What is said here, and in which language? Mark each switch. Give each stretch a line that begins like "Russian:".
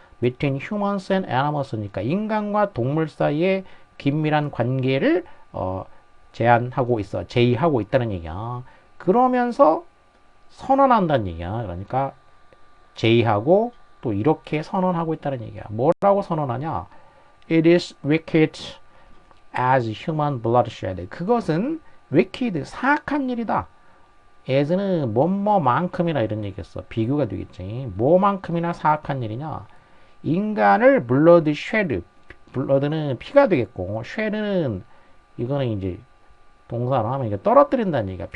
English: between humans and animals
Korean: 니까 인간과 동물 사이의 긴밀한 관계를 제안하고 있어, 제의하고 있다는 얘기야. 그러면서 선언한다는 얘기야. 그러니까 제의하고 또 이렇게 선언하고 있다는 얘기야. 뭐라고 선언하냐?
English: It is wicked as human bloodshed.
Korean: 그것은 wicked, 사악한 일이다. as는 뭐뭐만큼이나 이런 얘기였어. 비교가 되겠지. 뭐만큼이나 사악한 일이냐? 인간을 bloodshed, blood는 피가 되겠고, shed는 이거는 이제 동사로 하면 이게 떨어뜨린다는 얘기야.